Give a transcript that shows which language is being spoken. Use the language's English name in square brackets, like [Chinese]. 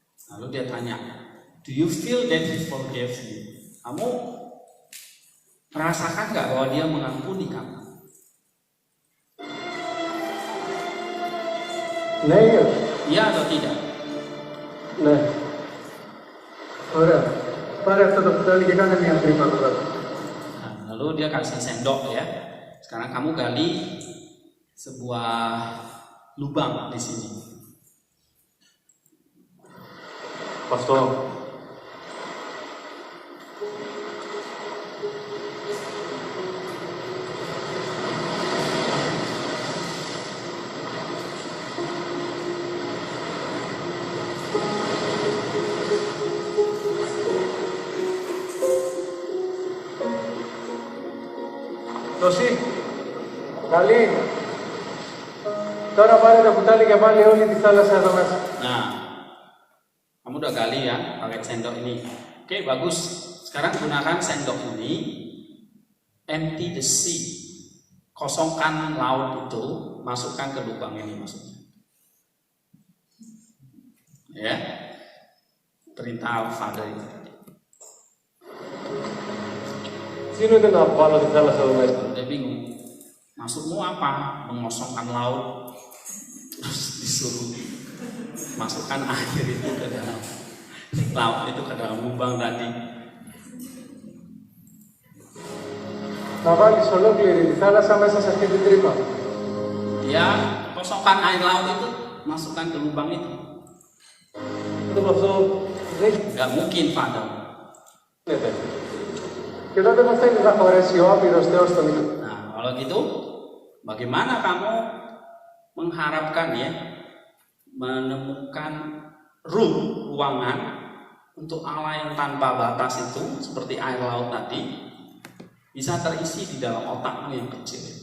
[Indonesian] Lalu dia tanya, [English] do you feel that He forgave you? [Indonesian] Kamu merasakan nggak bahwa Dia mengampuni kamu? [Greek] Ναι ή όχι? [Indonesian] Iya atau tidak? [Greek] Ναι. Ωραία. Πάρε αυτό το κουτάλι και κάνε μια τρύπα εδώ κάτω. [Indonesian] Nah, lalu dia kasih sendok ya. Sekarang kamu gali sebuah lubang di sini. [Greek] Αυτό. Τόση. Καλή. Τώρα πάρε το κουτάλι και βάλει όλη τη θάλασσα εδώ μέσα. [Indonesian] Nah, kamu udah gali ya pakai sendok ini. Oke, bagus. Sekarang gunakan sendok ini, [English] empty the sea. [Indonesian] Kosongkan laut itu, masukkan ke lubang ini maksudnya. Ya. Perintah Father itu tadi. [Greek] Τι είναι να βάλω τη θάλασσα εδώ μέσα? [Indonesian] Dia bingung. Maksudmu apa? Mengosongkan laut terus disuruh masukkan air itu ke dalam laut itu ke dalam lubang tadi. [Greek] Να βάλεις ολόκληρη τη θάλασσα μέσα σε αυτή την τρύπα. [Indonesian] Dia kosongkan air laut itu, masukkan ke lubang itu. [Greek] Αυτό δεν [Indonesian] Gak mungkin, Father. [Greek] γίνεται. Και τότε μου θέλεις να χωρέσει ο άπειρος Θεός στο μικρό. [Indonesian] Nah, kalau gitu, bagaimana kamu mengharapkan ya menemukan ruangan untuk Allah yang tanpa batas itu seperti air laut tadi bisa terisi di dalam otakmu yang kecil.